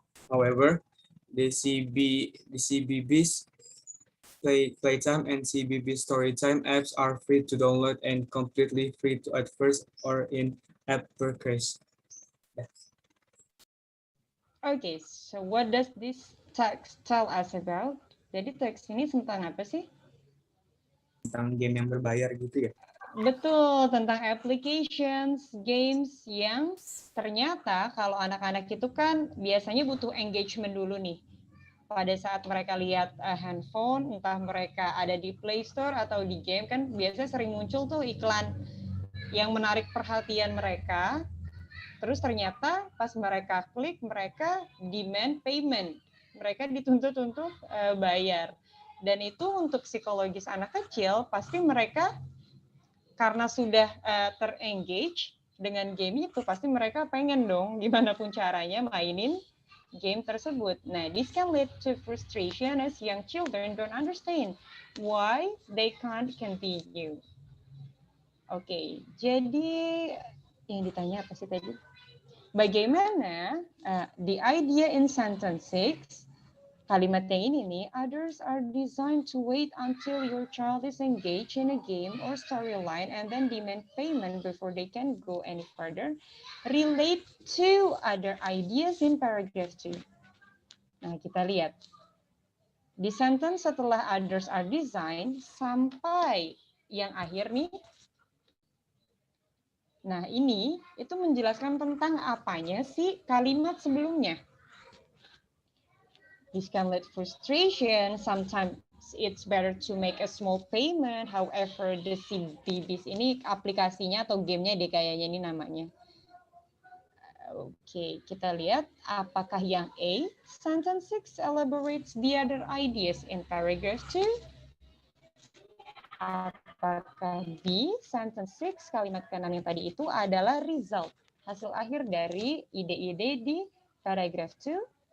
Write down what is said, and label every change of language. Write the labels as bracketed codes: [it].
[en] However, the CBB's Playtime and CBB Storytime apps are free to download and completely free to at first or in app purchase. Okay, so what does this text tell us about? [id] Jadi teks ini tentang apa sih? Tentang game yang berbayar gitu ya? Betul, tentang applications, games yang ternyata kalau anak-anak itu kan biasanya butuh engagement dulu nih. Pada saat mereka lihat handphone, entah mereka ada di Play Store atau di game, kan biasanya sering muncul tuh iklan yang menarik perhatian mereka. Terus ternyata pas mereka klik, mereka [en] demand payment. [id] Mereka dituntut untuk bayar. Dan itu untuk psikologis anak kecil, pasti mereka karena sudah terengage dengan game itu, pasti mereka pengen dong gimana pun caranya mainin game tersebut. [en] Nah, this can lead to frustration as young children don't understand why they can't continue. [id] Oke, jadi yang ditanya apa sih tadi? Bagaimana [en] the idea in sentence 6, [id] kalimat yang ini nih, [en] others are designed to wait until your child is engaged in a game or storyline and then demand payment before they can go any further, relate to other ideas in paragraph 2. [id] Nah, kita lihat. Di sentence setelah [en] others are designed [id] sampai yang akhir nih. Nah, ini itu menjelaskan tentang apanya sih kalimat sebelumnya. [en] This can lead frustration. Sometimes it's better to make a small payment. However, the CBBs [id] ini aplikasinya atau gamenya deh kayaknya ini namanya. Oke, kita lihat apakah yang A, [en] sentence 6 elaborates the other ideas in paragraph 2. [id] Apakah B, sentence 6, kalimat kanan yang tadi itu adalah result, hasil akhir dari ide-ide di paragraph 2.